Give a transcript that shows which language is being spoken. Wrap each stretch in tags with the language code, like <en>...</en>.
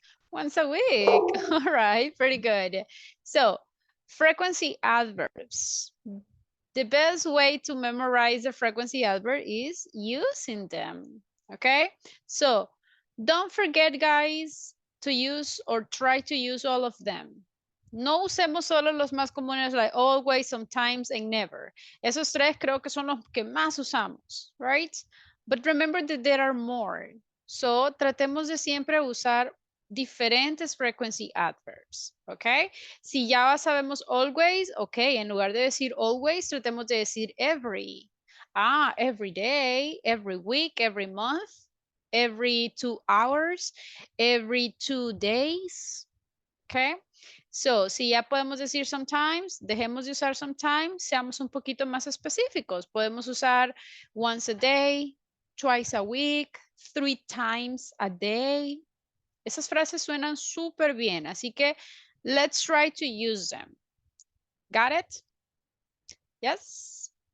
<en>Once a week. All right, pretty good. So, frequency adverbs. The best way to memorize the frequency adverb is using them. Okay? So, don't forget, guys, to use or try to use all of them.</en> <es>No usemos solo los más comunes</es> <en>like always, sometimes, and never.</en> <es>Esos tres creo que son los que más usamos, right?</es> <en>But remember that there are more.</en> <es>So, tratemos de siempre usar diferentes frequency adverbs, ¿ok? Si ya sabemos always, ok, en lugar de decir always, tratemos de decir every.</es> <en>Ah, every day, every week, every month, every 2 hours, every 2 days, ok?</en> <es>So, si ya podemos decir sometimes, dejemos de usar sometimes, seamos un poquito más específicos. Podemos usar</es> <en>once a day, twice a week, 3 times a day.</en> <es>Esas frases suenan súper bien, así que</es> <en>let's try to use them. Got it? Yes?</en>